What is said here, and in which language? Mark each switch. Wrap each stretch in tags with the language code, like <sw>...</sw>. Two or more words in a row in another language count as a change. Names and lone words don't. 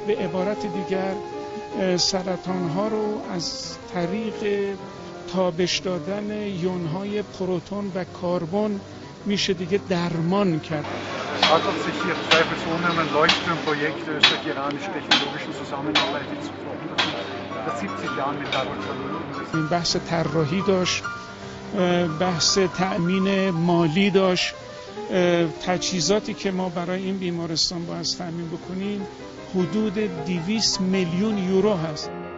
<fa>به عبارت دیگر سرطان‌ها رو از طریق تابش دادن یون‌های پروتون و کربن میشه دیگه درمان کرد.</fa> <de>Handelt sich hier zweifelsohne um ein Leuchtturmprojekt der österreichisch-iranischen technologischen Zusammenarbeit, die zuvor 170 Jahren mit Darmstadt.</de> <fa>این بحث طراحی داشت، بحث تأمین مالی داشت. تجهیزاتی که ما برای این بیمارستان باید تأمین بکنیم حدود 200 میلیون یورو هست.</fa>